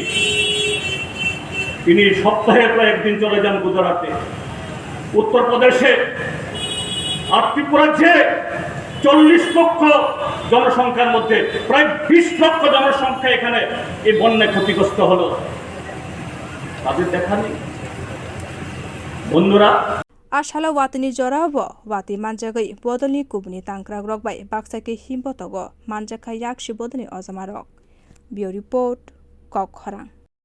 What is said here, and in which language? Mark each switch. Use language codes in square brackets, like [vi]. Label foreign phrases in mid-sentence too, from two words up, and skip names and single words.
[bn] তিনি সপ্তাহে প্রায় একদিন চলে যান গুজরাটে, উত্তরপ্রদেশে, আর ত্রিপুরাজ্যে 40 লক্ষ জনসংখ্যার মধ্যে প্রায় 20 লক্ষ জনসংখ্যা এখানে এই বন্যায় ক্ষতিগ্রস্ত হলো, তাদের দেখা নেই। বন্ধুরা, [trk] Ashala watini jorabo wati manjagai bodoli kubni tangkrak rokbai baksake himbotogo manjaka yakshi bodoli ozamarok. Bio report Kolkha.